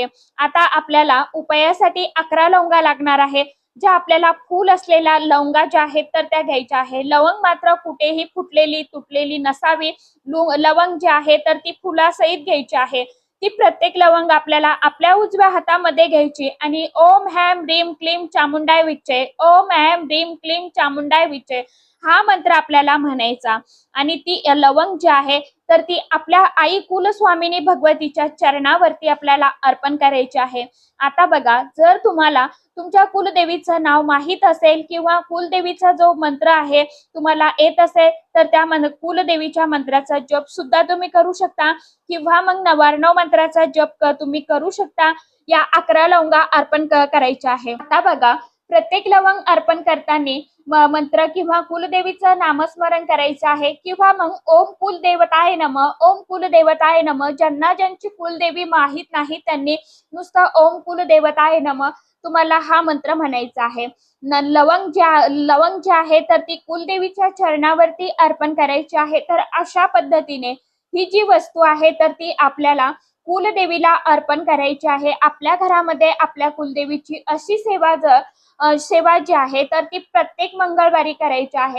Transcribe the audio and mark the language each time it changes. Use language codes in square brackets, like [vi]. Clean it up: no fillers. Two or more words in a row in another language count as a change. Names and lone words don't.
[mr] आता आपल्याला उपायासाठी 11 लवंगा लागणार आहे. ज्या आपल्याला फूल असलेल्या लवंगा ज्या आहेत तर त्या घ्यायच्या आहे. लवंग मात्र कुठेही फुटलेली तुटलेली नसावी. लवंग जी आहे तर ती फुलासहित घ्यायची आहे. ती प्रत्येक लवंग आपल्याला आपल्या उजव्या हातामध्ये घ्यायची आणि [sa] ओम ऐं ह्रीं क्लीं चामुंडाय विच्चे, ओम ऐं ह्रीं क्लीं चामुंडाय विच्चे [mr] हा मंत्र आपल्याला म्हणायचा आणि ती लवंग जी आहे तर ती आपल्या आई कुलस्वामिनी भगवतीच्या चरणावरती आपल्याला अर्पण करायची आहे. आता बघा, जर तुम्हाला तुमच्या कुलदेवीचं नाव माहीत असेल किंवा कुलदेवीचा जो मंत्र आहे तुम्हाला येत असेल तर त्या कुलदेवीच्या मंत्राचा जप सुद्धा तुम्ही करू शकता किंवा मग 999 मंत्राचा जप तुम्ही करू शकता. या 11 लवंगा अर्पण करायच्या आहे. आता बघा, प्रत्येक लवंग अर्पण करताना मंत्र किंवा कुलदेवीचं नामस्मरण करायचं आहे किंवा मग [sa] ओम कुलदेवताय नमः, ओम कुलदेवताय नमः. [mr] ज्यांना ज्यांची कुलदेवी माहित नाही त्यांनी नुसतं [sa] ओम कुलदेवताय नमः [mr] तुम्हाला हा मंत्र म्हणायचा आहे. लवंग जे आहे तर ती कुलदेवीच्या चरणावरती अर्पण करायची आहे. तर अशा पद्धतीने ही जी वस्तू आहे तर ती आपल्याला कुलदेवीला अर्पण करायची आहे. आपल्या घरामध्ये आपल्या कुलदेवीची अशी सेवा जी आहे तर ती प्रत्येक मंगळवारी करायची आहे.